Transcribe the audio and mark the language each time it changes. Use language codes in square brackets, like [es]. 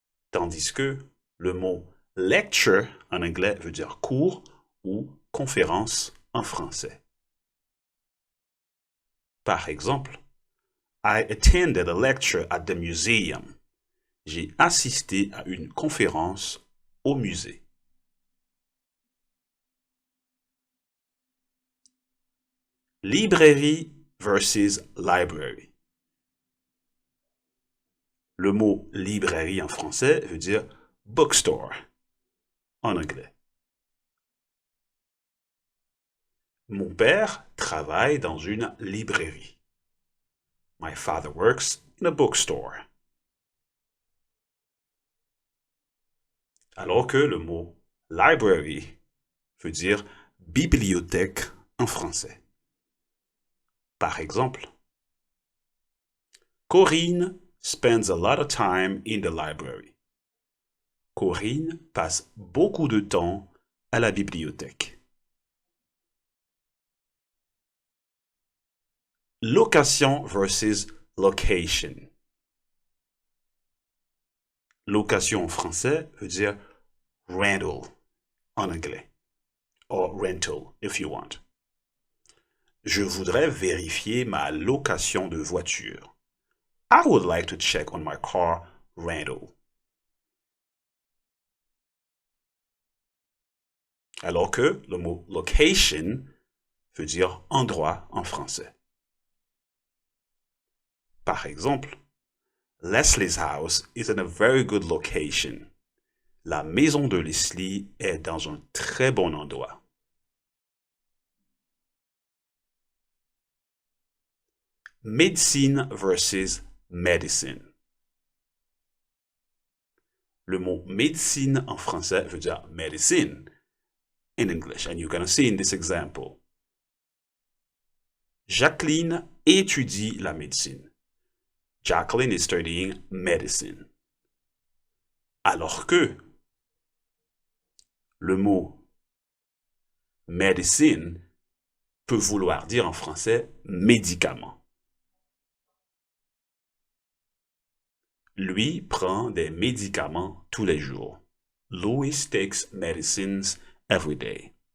[fr] Tandis que le mot lecture en anglais veut dire cours ou conférence en français. Par exemple, [en] I attended a lecture at the museum. [fr] J'ai assisté à une conférence au musée. Librairie versus library. Le mot librairie en français veut dire bookstore en anglais. Mon père travaille dans une librairie. [en] My father works in a bookstore. [fr] Alors que le mot library veut dire bibliothèque en français. Par exemple, [en] Corinne spends a lot of time in the library. [fr] Corinne passe beaucoup de temps à la bibliothèque. Location versus location. Location en français veut dire rental en anglais. [en] Or rental if you want. [fr] Je voudrais vérifier ma location de voiture. [en] I would like to check on my car rental. [fr] Alors que le mot location veut dire endroit en français. Par exemple, [en] Leslie's house is in a very good location. [fr] La maison de Leslie est dans un très bon endroit. Médecine versus medicine. Le mot médecine en français veut dire [en] medicine in English, and you're going to see in this example. [fr] Jacqueline étudie la médecine. [en] Jacqueline is studying medicine. [fr] Alors que le mot medicine peut vouloir dire en français médicament. Lui prend des médicaments tous les jours. [en] Louis takes medicines every day.